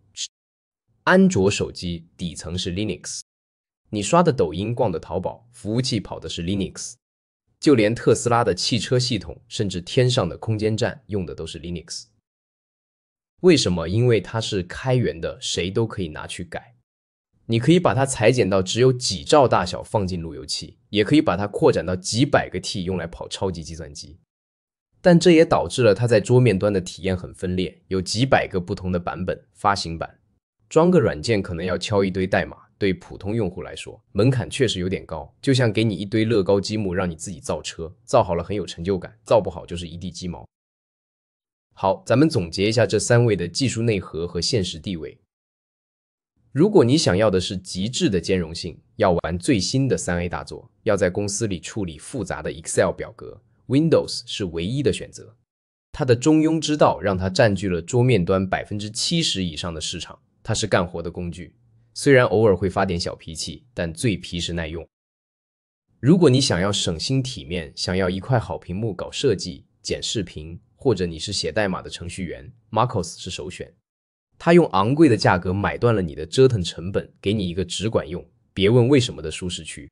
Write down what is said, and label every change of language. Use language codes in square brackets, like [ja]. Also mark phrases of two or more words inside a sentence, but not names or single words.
[zh] 安卓手機底層是 Linux， 你刷的抖音、逛的淘寶，服務器跑的是 Linux， 就連特斯拉的汽車系統，甚至天上的空間站用的都是 Linux。為什麼？因為它是開源的，誰都可以拿去改。你可以把它裁剪到只有幾兆大小放進路由器，也可以把它擴展到幾百個 T 用來跑超級計算機。但這也導致了它在桌面端的體驗很分裂，有幾百個不同的版本、發行版。裝個軟件可能要敲一堆代碼，對普通用戶來說，門檻確實有點高。就像給你一堆樂高積木讓你自己造車，造好了很有成就感，造不好就是一地雞毛。好，咱們總結一下這3位的技術內核和現實地位。如果你想要的是極致的兼容性，要玩最新的3A 大作，要在公司裡處理複雜的 Excel 表格， Windows 是唯一的選擇。它的中庸之道讓它佔據了桌面端 70% 以上的市場，它是幹活的工具，雖然偶爾會發點小脾氣，但最皮實耐用。如果你想要省心體面，想要一塊好屏幕搞設計、剪視頻，或者你是寫代碼的程序員， MacOS 是首選。它用昂貴的價格買斷了你的折騰成本，給你一個只管用，別問為什麼的舒適區。